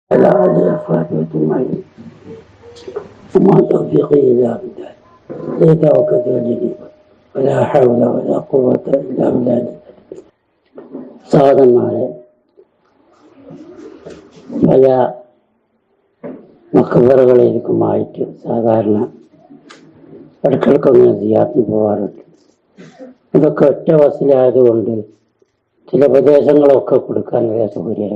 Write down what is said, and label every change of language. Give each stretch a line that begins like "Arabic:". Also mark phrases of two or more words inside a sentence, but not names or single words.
Arabic: على آله وصحبه أجمعين وما توفيقي إلا بالله ليت وكذلك ولا حول ولا قوة إلا بالله.
Malayalam: സഹോദരന്മാരെ, പല മക്കബറുകളിലേക്കുമായിട്ട് സാധാരണ ഇടയ്ക്കിടയ്ക്കൊന്ന് സിയാറത്തിന് പോകാറുണ്ട്. ഇതൊക്കെ ഒറ്റ ബസ്സിലായതുകൊണ്ട് ചില ഉപദേശങ്ങളൊക്കെ കൊടുക്കാൻ വളരെ സൗകര്യമാണ്.